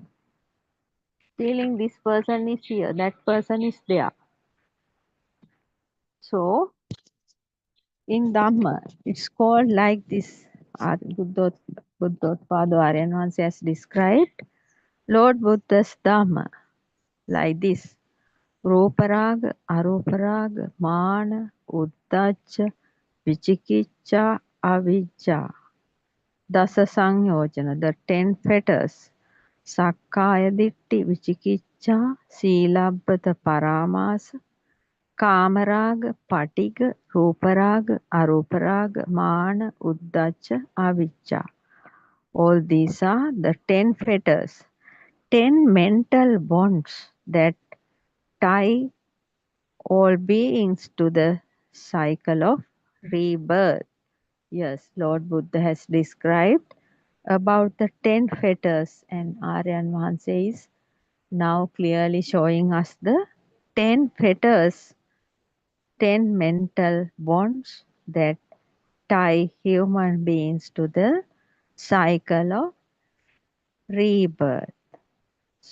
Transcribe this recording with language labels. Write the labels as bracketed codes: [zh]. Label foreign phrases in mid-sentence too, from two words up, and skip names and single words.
[en] Feeling this person is here, that person is there. So in Dhamma, it's called like this. Buddothpado Aryan once has described Lord Buddha's Dhamma like this. [pi] Ruparaga, Aruparaga, Mana, Uddhacha, Vichikicha, Avijja. Dasa Sangyojana, [en] the 10 fetters. [pi] Sakkaya Ditti, Vichikicha, Silabbata Paramasa, Kamaraga, Patiga, Ruparaga, Aruparaga, Mana, Uddhacha, Avijja. [en] All these are the 10 fetters, 10 mental bonds that tie all beings to the cycle of rebirth. Yes, Lord Buddha has described about the 10 fetters, and Aryan Mahansa is now clearly showing us the 10 fetters, 10 mental bonds that tie human beings to the cycle of rebirth.